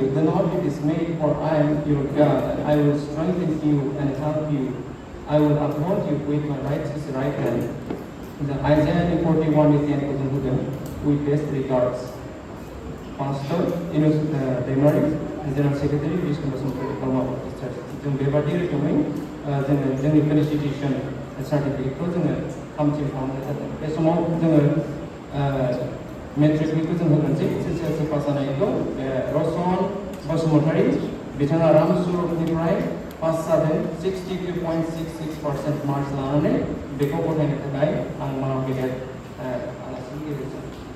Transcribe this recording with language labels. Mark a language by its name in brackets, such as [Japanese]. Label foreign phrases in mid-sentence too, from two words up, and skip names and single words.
[English] Do not be dismayed, for I am your God, and I will strengthen you and help you. I will uphold you with my righteous right hand. The Isaiah 41 is the end of the with best regards. Pastor, Deimari, General Secretary, Vishnu Basantari, Golma Baptist Church. [Bodo] जों बेबादि रोखोमै जोङो जोंनि [English] felicitation certificate [Bodo] जोङो हामथिम खालामनाय जादों बे समाव जोङो मेट्रिकनिखौ जों होगोनसै एसएसएलसि पास जानायखौ रसन बसुमतारी बिथाङा रामसुरनिफ्राय पास जादों 62.66% मार्क्स लानानै बेखौ गथायनो थाखाय आं मानाव गेदेर आलासिनि गेजेरजों